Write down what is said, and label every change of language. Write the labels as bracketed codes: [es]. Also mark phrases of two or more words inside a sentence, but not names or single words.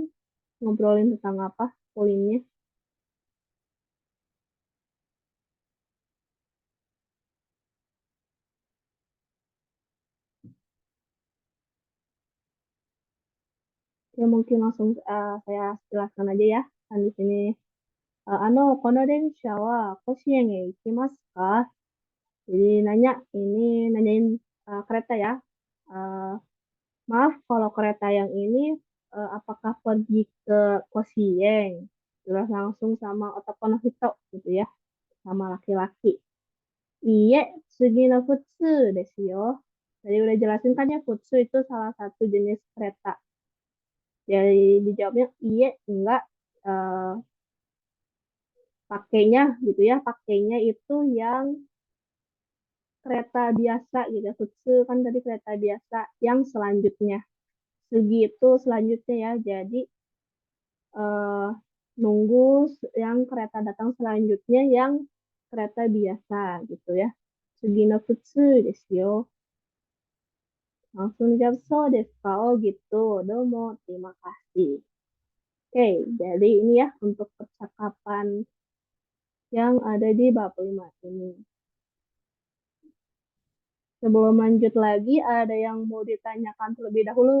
[id] Ngobrolin tentang apa poinnya? Ya mungkin langsung saya jelaskan aja ya. Kan di sini, [ja] この電車は甲子園へ行きますか? [id] Jadi nanyain kereta ya. Eh, Maaf, kalau kereta yang ini apakah pergi ke Kosieng? Terus langsung sama [ja] 男の人 [id] gitu ya, sama laki-laki. [ja] いいえ、次の普通ですよ. [id] Tadi udah jelasin kan ya, Futsu itu salah satu jenis kereta. Jadi dijawabnya iye, enggak. eh, Pakainya gitu ya, pakainya itu yang kereta biasa gitu ya. Futsu kan tadi kereta biasa yang selanjutnya. Sugi itu selanjutnya ya. Jadi eh, nunggu yang kereta datang selanjutnya yang kereta biasa gitu ya. [ja] 次の普通ですよ. [id] Langsung jawab [ja] そうですか? [id] Oh gitu. Domo, terima kasih. Oke, jadi ini ya untuk percakapan yang ada di bab 5 ini. Sebelum lanjut lagi, ada yang mau ditanyakan terlebih dahulu?